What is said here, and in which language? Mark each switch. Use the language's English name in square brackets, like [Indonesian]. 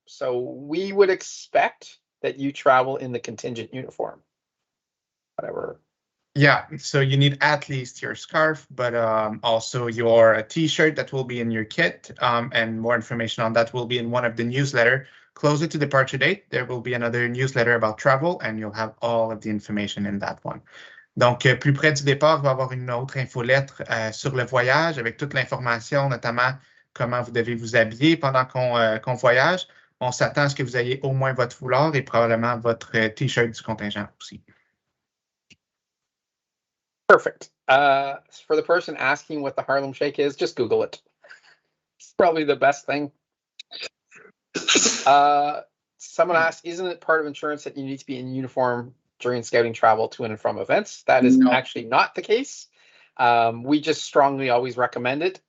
[English] So we would expect that you travel in the contingent uniform, whatever. Yeah, so you need at least your scarf, but also your t-shirt that will be in your kit, and more information on that will be in one of the newsletter. Closer to departure date, there will be another newsletter about travel, and you'll have all of the information in that one. [French] Donc, plus près du départ, il va y avoir une autre infolettre sur le voyage avec toute l'information, notamment comment vous devez vous habiller pendant qu'on voyage. On s'attend à ce que vous ayez au moins votre foulard et probablement votre t-shirt du contingent aussi. [English] Perfect. For the person asking what the Harlem Shake is, just Google it. It's probably the best thing. Someone asked, isn't it part of insurance that you need to be in uniform during scouting travel to and from events? That is actually not the case. We just strongly always recommend it.